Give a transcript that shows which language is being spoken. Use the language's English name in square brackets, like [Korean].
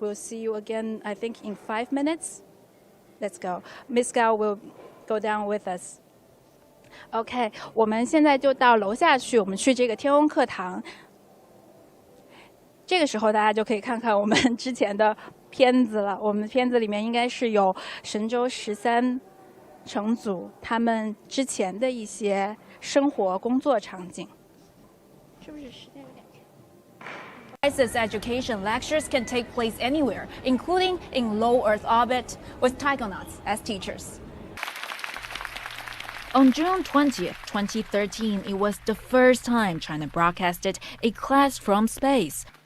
[English] We'll see you again, I think, in 5 minutes. Let's go. Ms. Gao will go down with us. OK， [Chinese] 我们现在就到楼下去，我们去这个天文课堂。这个时候大家就可以看看我们之前的片子了。我们片子里面应该是有神舟13乘组他们之前的一些生活工作场景。是不是时间有点 [English] Crisis education lectures can take place anywhere, including in low Earth orbit, with taikonauts as teachers. On June 20th, 2013, it was the first time China broadcasted a class from space.